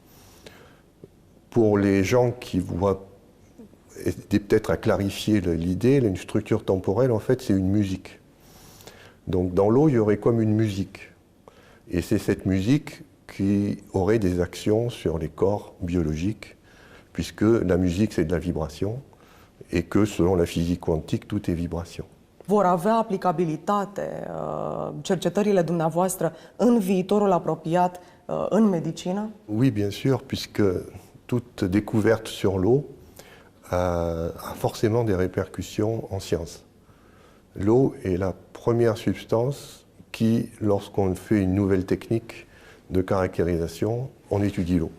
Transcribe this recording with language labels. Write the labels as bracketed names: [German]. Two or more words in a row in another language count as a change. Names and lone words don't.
[French] Pour les gens qui voient, peut-être à clarifier l'idée, une structure temporelle, en fait, c'est une musique. Donc dans l'eau, il y aurait comme une musique. Et c'est cette musique qui aurait des actions sur les corps biologiques, puisque la musique, c'est de la vibration, et que selon la physique quantique, tout est vibration. [Romanian] Vor avea aplicabilitate cercetările dumneavoastră în viitorul apropiat în medicină? [French] Oui, bien sûr, puisque toute découverte sur l'eau a forcément des répercussions en sciences. L'eau est la première substance qui, lorsqu'on fait une nouvelle technique de caractérisation, on étudie l'eau.